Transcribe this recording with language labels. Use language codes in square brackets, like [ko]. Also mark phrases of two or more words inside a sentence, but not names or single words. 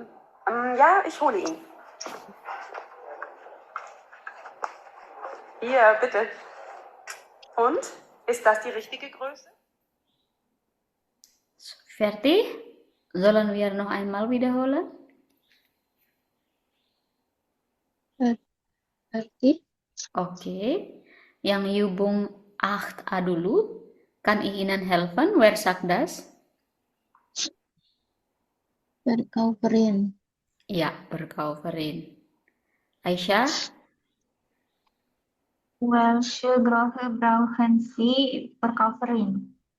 [de] Ja, ich hole ihn. Hier, bitte. Und? Ist das die richtige Größe? Fertig? Sollen wir noch einmal wiederholen? [id] Berarti Oke. Yang Übung 8a dulu. [de] Kan ich Ihnen helfen? Wer sagt das? Verkäuferin. Ja, Verkäuferin. Aisyah? Welche Größe brauchen Sie, Verkäuferin?